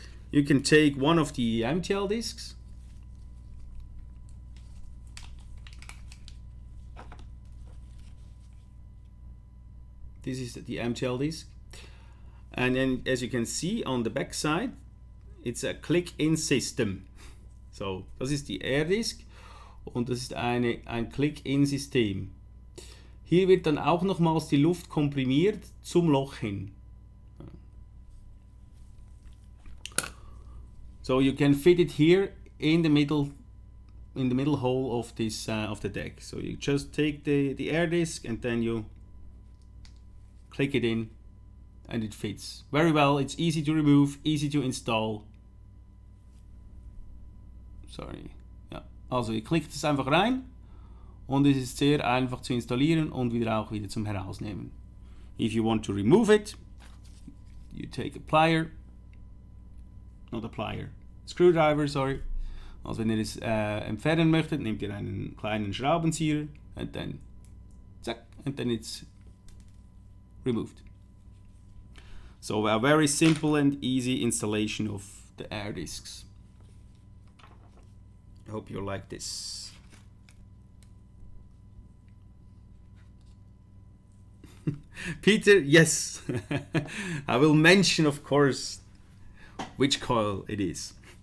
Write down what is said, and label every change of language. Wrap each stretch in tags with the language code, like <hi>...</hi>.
<en>You can take one of the MTL discs, this is the MTL disc, and then as you can see on the back side, it's a Click-in System.</en> <de>So, das ist die Air Disc und das ist ein Click-in-System. Hier wird dann auch nochmals die Luft komprimiert zum Loch hin.</de> <en>So you can fit it here in the middle hole of this of the deck. So you just take the air disc and then you click it in and it fits very well. It's easy to remove, easy to install. Sorry.</en> <de>Ja, also ihr klickt es einfach rein und es ist sehr einfach zu installieren und wieder zum Herausnehmen.</de> <en>If you want to remove it, you take a plier, not a plier, screwdriver, sorry.</en> <de>Also wenn ihr es entfernen möchtet, nehmt ihr einen kleinen Schraubenzieher</de> <en>and then zack, and then it's removed. So a very simple and easy installation of the air discs. I hope you like this. Peter, yes. I will mention, of course, which coil it is.</en>